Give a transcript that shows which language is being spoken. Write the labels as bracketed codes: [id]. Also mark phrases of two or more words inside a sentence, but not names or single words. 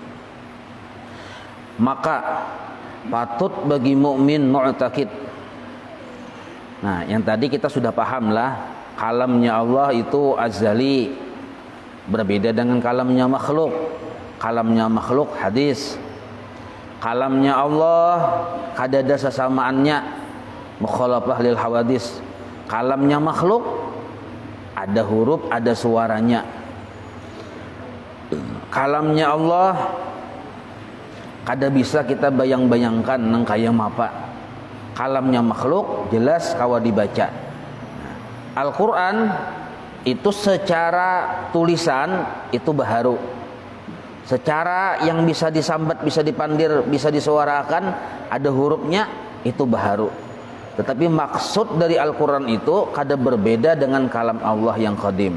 [id] Maka patut bagi mukmin mu'taqid. Nah, yang tadi kita sudah paham lah, kalamnya Allah itu azali, berbeda dengan kalamnya makhluk. Kalamnya makhluk hadis, kalamnya Allah kadada sesamaannya, [ar] mukhalafah lil hawadis. [id] Kalamnya makhluk ada huruf, ada suaranya. Kalamnya Allah kada bisa kita bayang-bayangkan [bjn] nang kaya mapa. [id] Kalamnya makhluk jelas kawa dibaca. Al-Quran itu secara tulisan itu baharu, secara yang bisa disambat, bisa dipandir, bisa disuarakan, ada hurufnya, itu baharu. Tetapi maksud dari Al-Quran itu kada berbeda dengan kalam Allah yang qadim.